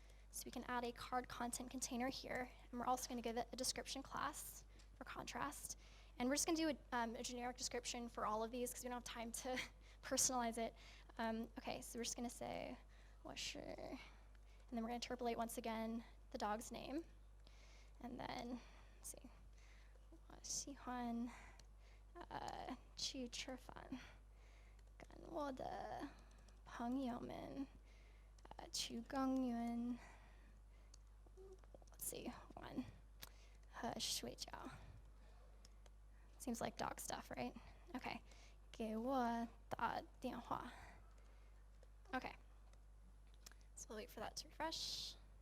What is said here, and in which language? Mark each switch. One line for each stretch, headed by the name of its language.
English: So we can add a card content container here, and we're also gonna give it a description class for contrast. And we're just gonna do a generic description for all of these because we don't have time to personalize it. Okay, so we're just gonna say, washer, and then we're gonna interpolate once again the dog's name. And then, let's see,
Chinese: 我喜欢去吃饭，跟我的朋友们去公园。
English: Let's see,
Chinese: 玩和睡觉。
English: Seems like dog stuff, right?
Chinese: Okay. 给我打电话.Okay.
English: So we'll wait for that to refresh.